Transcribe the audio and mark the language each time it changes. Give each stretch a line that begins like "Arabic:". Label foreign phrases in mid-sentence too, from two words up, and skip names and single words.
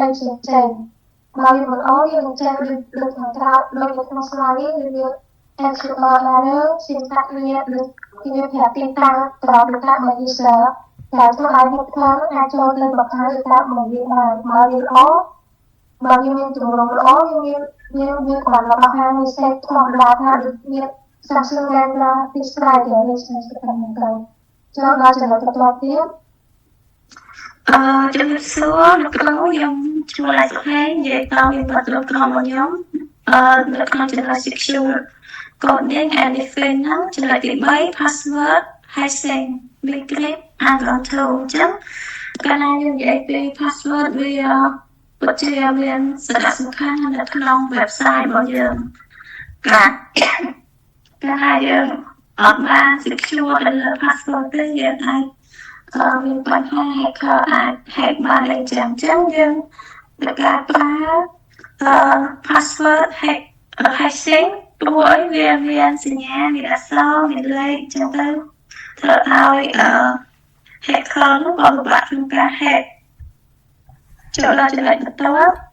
Khmer: ផ្សេងបើវាមិនល្អវានឹងចេញដូចខាងក្រៅដូចនៅក្នុង slide នេះវា
English: SQL error syntax
Khmer: វាដូចវាប្រាប់ទីតាំងប្រព័ន្ធ
English: database user
Khmer: ដែលធ្វើឲ្យ hacker អាចចូលទៅបង្ហាញ database វាបានបើវាល្អបើវាមានទម្រង់ល្អវាគ្រាន់តែបង្ហាញ message ធម្មតាថាដូចមាន Samsung Lambda Display ដែលវាស្មើទៅនឹងទៅចូលដល់ចំណុចបន្តទៀត ជំរាបសួរលោកគ្រូខ្ញុំឈ្មោះឡៃសុខេនិយាយតាមវិបត្តិលោកក្រុមរបស់ខ្ញុំនៅក្នុងចំណុច
English: secure coding and defense
Khmer: ហ្នឹង ចំណុចទី3
English: password hashing bcrypt and control
Khmer: អញ្ចឹងកាលណាយើងនិយាយពី password វាពិតជាមានសារៈ សំខាន់នៅក្នុង website របស់យើងការណាយើងអត់បាន secure ទៅលើ password ទេយើងអាចមានបញ្ហា hacker អាច hack បានអញ្ចឹងយើងត្រូវការប្រើ
English: password hashing
Khmer: ព្រោះអីវាមានសញ្ញាមានអក្សរមានលេខអញ្ចឹងទៅធ្វើឲ្យhacker នោះក៏ពិបាកក្នុងការ hack ចូលដល់ចំណុចបន្ទាប់